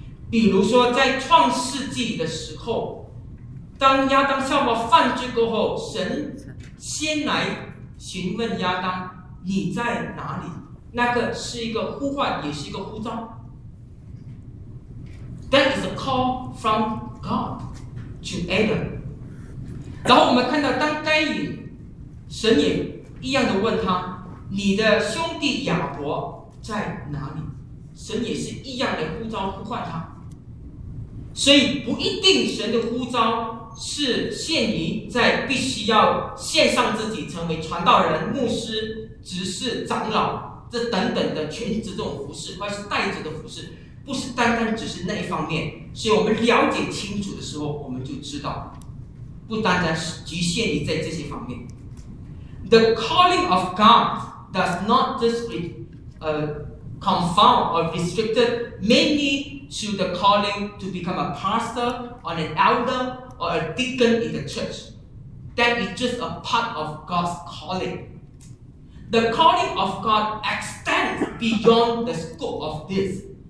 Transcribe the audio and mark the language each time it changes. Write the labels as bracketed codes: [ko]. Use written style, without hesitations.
[zh] 比如说在创世纪的时候，当亚当夏娃犯罪过后，神先来询问亚当，你在哪里？那个是一个呼唤，也是一个呼召。 [en] That is a call from God to Adam。 [zh] 然后我们看到当该隐，神也一样的问他，你的兄弟亚伯在哪里？神也是一样的呼召呼唤他。所以不一定神的呼召是限于在必须要献上自己成为传道人、牧师、执事、长老这等等的全职这种服事，或是代职的服事，不是单单只是那一方面。所以我们了解清楚的时候，我们就知道不单单是局限于在这些方面。 [en] The calling of God does not just confound or restricted mainly to the calling to become a pastor or an elderor a deacon in the church. That is just a part of God's calling. The calling of God extends beyond the scope of this.